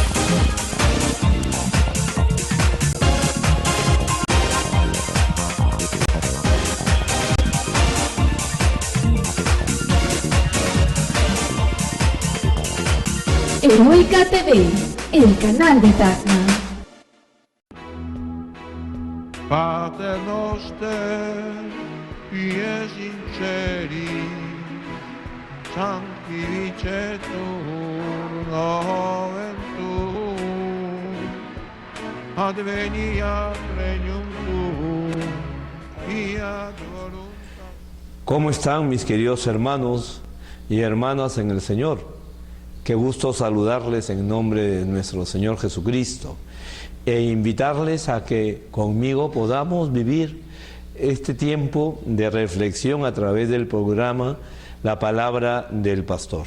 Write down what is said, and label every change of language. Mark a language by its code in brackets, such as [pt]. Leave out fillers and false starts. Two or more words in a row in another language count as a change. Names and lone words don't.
[es] Heroica TV, el canal de Tacna. [la] Pater noster, qui es in celi, sanctificetur nomen tuum, adveniat regnum tuum, fiat voluntas. [es] ¿Cómo están mis queridos hermanos y hermanas en el Señor? Qué gusto saludarles en nombre de nuestro Señor Jesucristo e invitarles a que conmigo podamos vivir este tiempo de reflexión a través del programa La Palabra del Pastor.